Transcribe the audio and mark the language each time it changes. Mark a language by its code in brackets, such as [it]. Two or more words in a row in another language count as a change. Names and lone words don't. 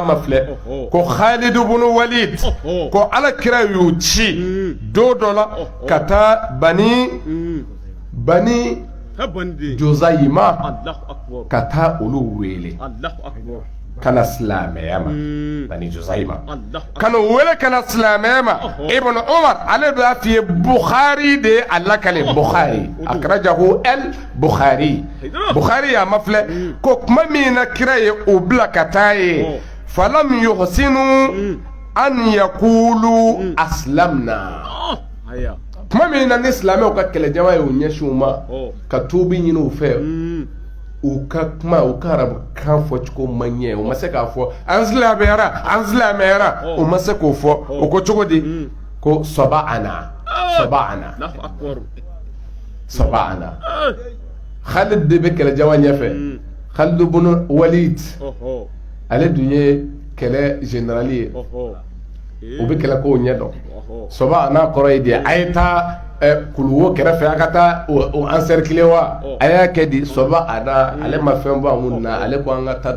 [bm] ma filɛ ko Khalid bin Walid ko ala kira y'u ci don dɔ la ka taa bani Josayima ka taa olu wele kana silamɛya ma bani Josayima kana wele kana silamɛya ma Ibn Umar ale b'a f'i ye Bukhari de a lakale Bukhari [ar] أخرجه البخاري [bm] Bukhari y'a mafilɛ ko kuma min na kira ye o bila ka taa ye [ar] فلم يحسنوا أن يقولوا أسلمنا [bm] kuma min na ni silamɛw ka kɛlɛjama ye o ɲɛsin u ma ka tuubi ɲini u fɛ u ka kuma u ka arabu kan fɔ cogo man ɲɛ u ma se k'a fɔ an silamɛyara u ma se k'o fɔ o ko cogo di ko saba'ana Khalid de bɛ kɛlɛjama ɲɛfɛ Khalid ibn Walid ale dun ye kɛlɛ général ye u bɛ kɛlɛ kow ɲɛdɔn saba'ana kɔrɔ ye di a ye taa kuluwo kɛrɛfɛ a ka taa o encercler wa a y'a kɛ di saba'ana ale ma fɛn bɔ an na ale ko an ka taa da